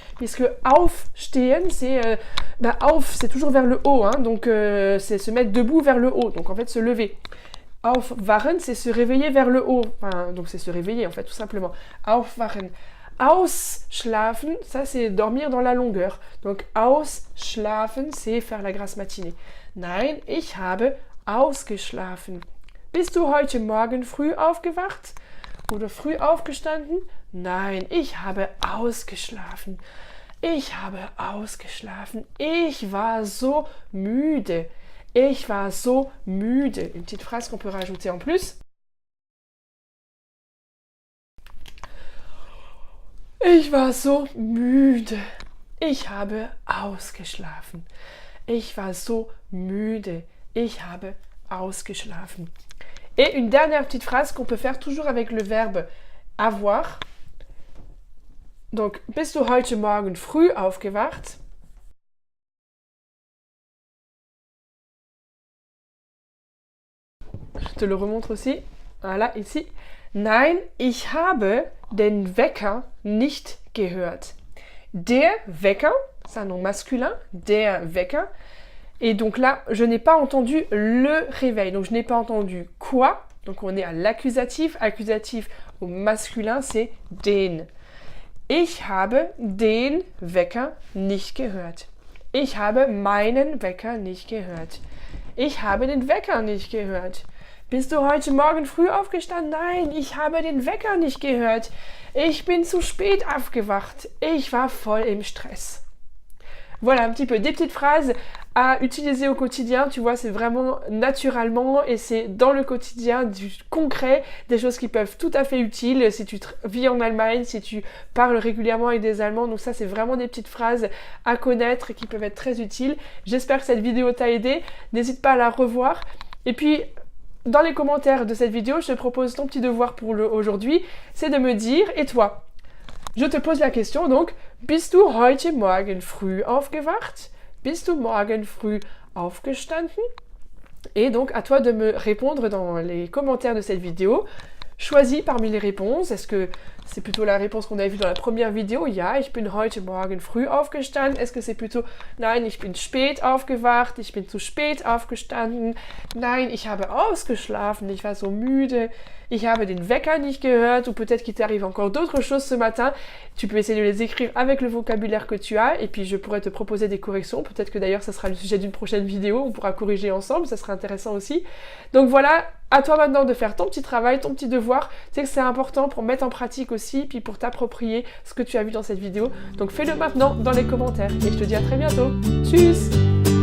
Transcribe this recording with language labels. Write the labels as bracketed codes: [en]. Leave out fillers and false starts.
[fr] Puisque aufstehen, c'est auf, c'est toujours vers le haut, hein, donc c'est se mettre debout vers le haut, donc en fait se lever. Aufwachen, c'est se réveiller vers le haut, enfin, donc c'est se réveiller en fait, tout simplement. Aufwachen. Ausschlafen, ça c'est dormir dans la longueur. Donc ausschlafen, c'est faire la grasse matinée. [de] Nein, ich habe ausgeschlafen. Bist du heute Morgen früh aufgewacht? Oder früh aufgestanden? Nein, ich habe ausgeschlafen. Ich habe ausgeschlafen. Ich war so müde. Ich war so müde. [fr] Une petite phrase qu'on peut rajouter en plus. [de] Ich war so müde. Ich habe ausgeschlafen. Ich war so müde. Ich habe ausgeschlafen. [fr] Et une dernière petite phrase qu'on peut faire toujours avec le verbe avoir. [de] Donc, bist du heute Morgen früh aufgewacht? [fr] Je te le remontre aussi. Voilà, ici. [de] Nein, ich habe den Wecker nicht gehört. [fr] Der Wecker, c'est un nom masculin, der Wecker. Et donc là, je n'ai pas entendu le réveil. Donc je n'ai pas entendu quoi. Donc on est à l'accusatif. Accusatif au masculin, c'est den. [de] Ich habe den Wecker nicht gehört. Ich habe meinen Wecker nicht gehört. Ich habe den Wecker nicht gehört. Bist du heute Morgen früh aufgestanden? Nein, ich habe den Wecker nicht gehört. Ich bin zu spät aufgewacht. Ich war voll im Stress. [fr] Voilà un petit peu des petites phrases à utiliser au quotidien, tu vois, c'est vraiment naturellement et c'est dans le quotidien du concret, des choses qui peuvent tout à fait utiles si tu vis en Allemagne, si tu parles régulièrement avec des Allemands. Donc ça, c'est vraiment des petites phrases à connaître et qui peuvent être très utiles. J'espère que cette vidéo t'a aidé. N'hésite pas à la revoir. Et puis, dans les commentaires de cette vidéo, je te propose ton petit devoir pour aujourd'hui, c'est de me dire, et toi? Je te pose la question donc, [de] bist du heute Morgen früh aufgewacht? Bist du morgen früh aufgestanden? [fr] Et donc à toi de me répondre dans les commentaires de cette vidéo. Choisis parmi les réponses. Est-ce que c'est plutôt la réponse qu'on avait vue dans la première vidéo? [de] Ja, ich bin heute Morgen früh aufgestanden. [fr] Est-ce que c'est plutôt [de] nein, ich bin spät aufgewacht, ich bin zu spät aufgestanden. Nein, ich habe ausgeschlafen, ich war so müde. Ich habe den Wecker nicht gehört. [fr] Ou peut-être qu'il t'arrive encore d'autres choses ce matin. Tu peux essayer de les écrire avec le vocabulaire que tu as. Et puis je pourrais te proposer des corrections. Peut-être que d'ailleurs ça sera le sujet d'une prochaine vidéo. On pourra corriger ensemble, ça sera intéressant aussi. Donc voilà, à toi maintenant de faire ton petit travail, ton petit devoir. Tu sais que c'est important pour mettre en pratique aussi, puis pour t'approprier ce que tu as vu dans cette vidéo. Donc fais-le maintenant dans les commentaires. Et je te dis à très bientôt. Tchuss!